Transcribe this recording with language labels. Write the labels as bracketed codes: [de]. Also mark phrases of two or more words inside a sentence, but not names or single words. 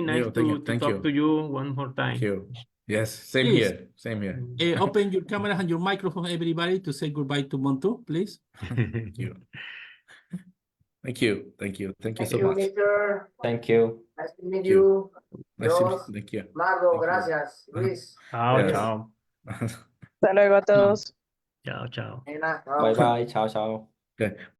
[en] Nice to talk to you one more time. Thank you. Yes, same Please, here. Open your camera and your microphone, everybody, to say goodbye to Montu, please. Thank you. Thank you so much. Mister. Thank you. Nice to meet you. Thank you. [es] Margo, gracias. Luis. Chao. Hasta luego a todos. [it] Ciao, ciao. Ana, [en] Bye bye. [it] Ciao, ciao. [en] Okay.